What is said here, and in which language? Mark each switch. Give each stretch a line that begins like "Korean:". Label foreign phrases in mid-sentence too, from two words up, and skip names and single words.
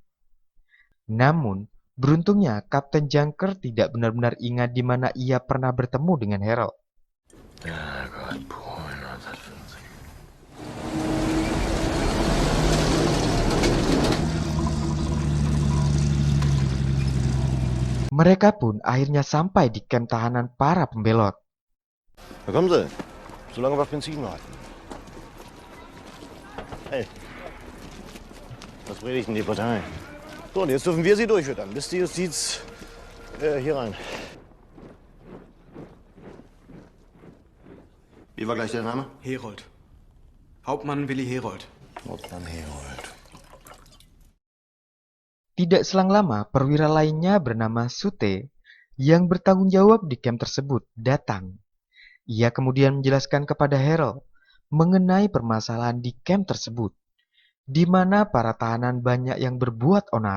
Indonesian: Namun, beruntungnya Kapten Junker tidak benar-benar ingat di mana ia pernah bertemu dengan Harold.
German: Ja, Gott, Polen 1940.
Indonesian: Mereka pun akhirnya sampai di kamp tahanan para pembelot.
German: Da kommen Sie. So lange wir auf Benzin warten. Hey. Was predigt denn die Partei? So, und jetzt dürfen wir sie durchfüttern, bis die Justiz hier rein. Wie war gleich der Name? Herold. Hauptmann Willi Herold. Hauptmann Herold.
Indonesian: Tidak selang lama, perwira lainnya bernama Sute yang bertanggung jawab di camp tersebut datang. Ia kemudian menjelaskan kepada Harold mengenai permasalahan di camp tersebut, di mana para tahanan banyak yang berbuat onar.